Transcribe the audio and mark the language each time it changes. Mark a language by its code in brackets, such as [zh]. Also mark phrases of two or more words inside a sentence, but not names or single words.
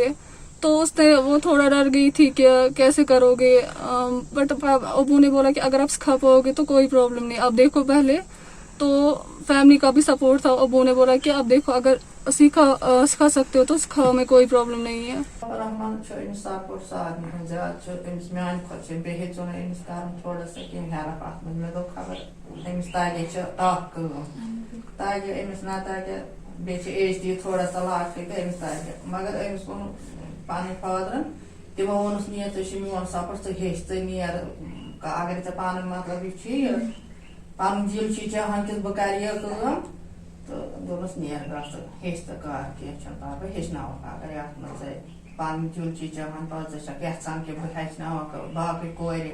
[ur] تو اس نے وہ تھوڑا ڈر گئی تھی کہ کیسے کرو گے. بٹ ابو نے بولا کہ اگر آپ سکھا پاؤ گے تو کوئی پرابلم نہیں, آپ دیکھو پہلے. تو فیملی کا بھی سپورٹ تھا. ابو نے بولا کہ آپ دیکھو اگر سکھا سکتے ہو تو سکھاؤ, میں کوئی پرابلم نہیں ہے. [ks] رحمان سپورٹ سارے زیادہ میانہ کھت بیٚیہِ ہیٚژیو نہٕ أمِس کَرُن [ur] تھوڑا سا [ks] کینٛہہ ہیلپ اَتھ منٛز. مےٚ دوٚپ خبر أمِس تگہِ چھِ ٹف کٲم, تگہِ أمِس نہ تگہِ, بیٚیہِ چھِ ایج تہِ [ur] تھوڑا سا [ks] لۄکٹٕے تہٕ أمِس تگہِ. مگر أمِس ووٚن پنٕنۍ فادرن, تِمو ووٚنُس نیر ژےٚ چھُ میون سپورٹ, ژٕ ہیٚچھ, ژٕ نیر, اگر ژےٚ پنُن مطلب یہِ چھُے یہِ پنُن دِل چھُے چاہان کہِ بہٕ کرٕ یہِ کٲم, تہٕ دوٚپنس نیر گژھ ژٕ ہیٚچھ ژٕ کر, کینٛہہ چھُنہٕ پرواے, ہیٚچھناوکھ اگر یتھ منٛز ژےٚ پنُن دِل چھُے چاہان, پتہٕ ژٕ چھکھ یژھان کہِ بہٕ ہیٚچھناوکھ باقٕے کورِ.